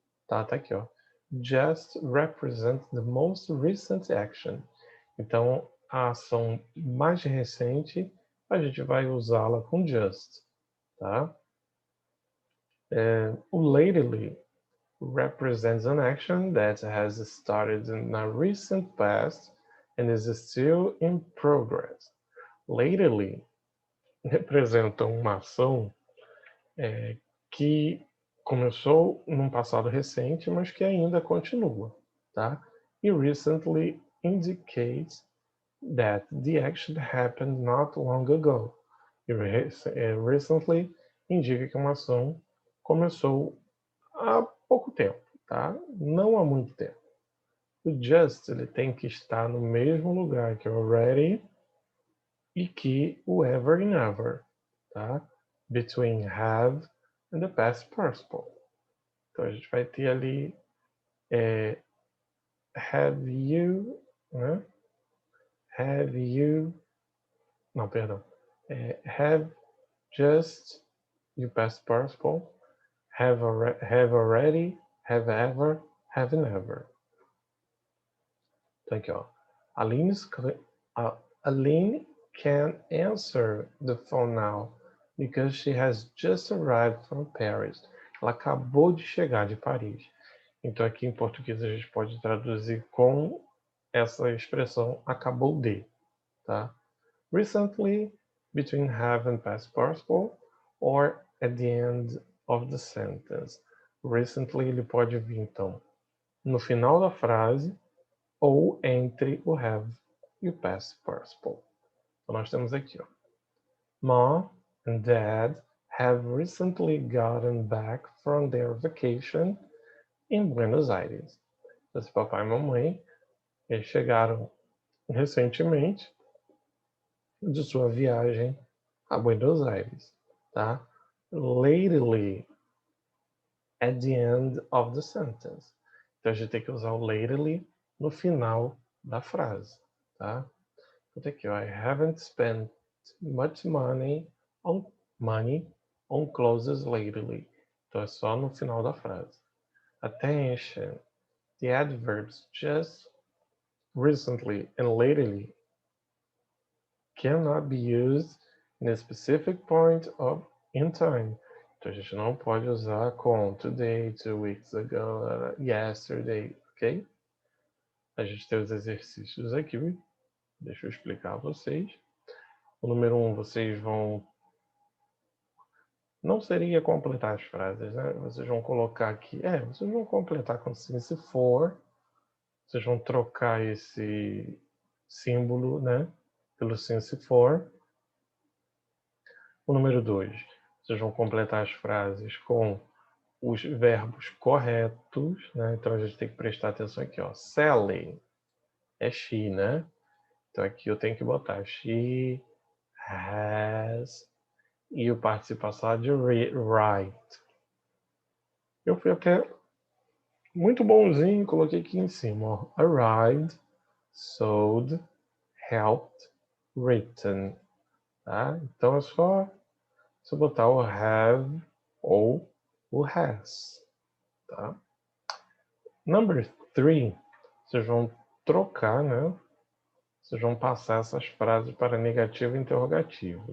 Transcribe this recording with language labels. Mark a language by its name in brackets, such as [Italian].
[Portuguese] Tá aqui, ó. [English] Just represents the most recent action. [Portuguese] Então, a ação mais recente, a gente vai usá-la com just, tá? [English] O lately represents an action that has started in a recent past and is still in progress. [Portuguese] Lately representa uma ação que começou num passado recente, mas que ainda continua, tá? [English] E recently indicates that the action happened not long ago. [Portuguese] E recently indica que uma ação começou há pouco tempo, tá? Não há muito tempo. O just ele tem que estar no mesmo lugar que o already e que o ever e never, tá? [English] Between have and the past participle. [Portuguese] Então a gente vai ter ali [English] have you, [Portuguese] né? [English] Have you, [Portuguese] não, perdão. [English] Have just [Portuguese] e o [English] past participle. Have already, have ever, have never. [Portuguese] Então aqui, ó. [English] Aline can answer the phone now because she has just arrived from Paris. [Portuguese] Ela acabou de chegar de Paris. Então aqui em português a gente pode traduzir com essa expressão acabou de, tá? [English] Recently, between have and past participle, or at the end of the sentence. [Portuguese] Recently ele pode vir então no final da frase ou entre o have e o past participle. Então nós temos aqui, ó. [English] Mom and Dad have recently gotten back from their vacation in Buenos Aires. [Portuguese] Esse papai e mamãe, eles chegaram recentemente de sua viagem a Buenos Aires, tá? [English] Lately at the end of the sentence. [Portuguese] Então a gente tem que usar o lately no final da frase, tá? Então aqui, ó, [English] I haven't spent much money on clothes lately. [Portuguese] Então é só no final da frase. [English] Attention, the adverbs just, recently, and lately cannot be used in a specific point in time. [Portuguese] Então a gente não pode usar com today, [English] 2 weeks ago, [Portuguese] yesterday, ok? A gente tem os exercícios aqui. Deixa eu explicar a vocês. O número 1, vocês vão... Não seria completar as frases, né? Vocês vão colocar aqui... vocês vão completar com se for. Vocês vão trocar esse símbolo, né? Pelo se for. O número 2, vocês vão completar as frases com os verbos corretos, né? Então a gente tem que prestar atenção aqui, ó. Sally é she, né? Então aqui eu tenho que botar [English] she has [Portuguese] e o participo passado de right. Eu fui até muito bonzinho, coloquei aqui em cima, ó. [English] Arrived, sold, helped, written. [Portuguese] Tá? Então é só você botar o have ou o has. Tá? [English] Number 3, [Portuguese] vocês vão trocar, né? Vocês vão passar essas frases para negativo e interrogativo.